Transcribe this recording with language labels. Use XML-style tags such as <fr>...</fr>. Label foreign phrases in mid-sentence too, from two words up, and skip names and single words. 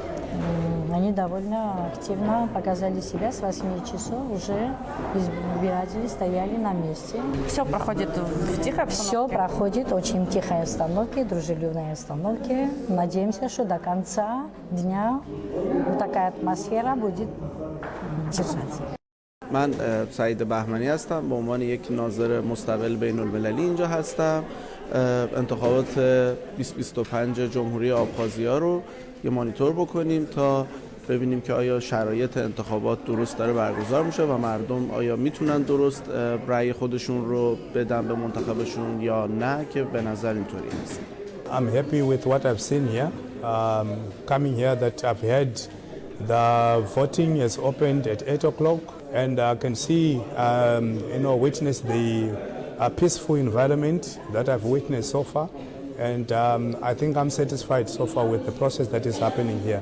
<ru>Они довольно активно показали себя, с 8 часов уже избиратели стояли на месте. Все проходит в тихой обстановке? Все проходит в очень тихой обстановке, дружелюбной обстановке. Надеемся, что до конца дня такая атмосфера будет держаться.</ru> <fa>من سعید بهمنی هستم به عنوان یک ناظر مستقل بین المللی اینجا هستم. انتخابات 2025 جمهوری آبخازیا رو یه مانیتور بکنیم تا ببینیم که آیا شرایط انتخابات درست داره برگزار میشه و مردم آیا میتونن درست رأی خودشون رو بدن به منتخبشون یا نه که به نظر اینطوری هست.</fa> <en>I'm happy with what I've seen here. Coming here that I've heard the voting has opened at 8 o'clock and I can see, witness the peaceful environment that I've witnessed so far. And I think I'm satisfied so far with the process that is happening here.</en>